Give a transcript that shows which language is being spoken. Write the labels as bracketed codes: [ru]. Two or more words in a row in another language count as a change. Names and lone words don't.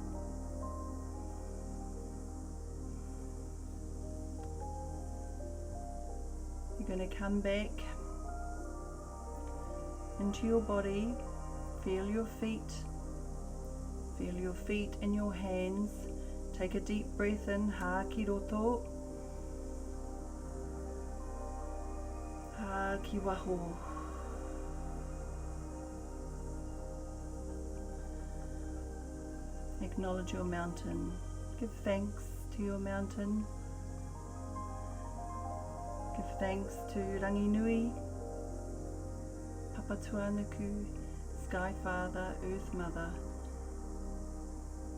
[en] You're going to come back into your body. Feel your feet. Feel your feet in your hands. Take a deep breath in. [mi] Ha ki roto. Ha ki waho. [en] Acknowledge your mountain. Give thanks to your mountain. Give thanks to Rangi Nui, Papa Tuanuku, Sky Father, Earth Mother.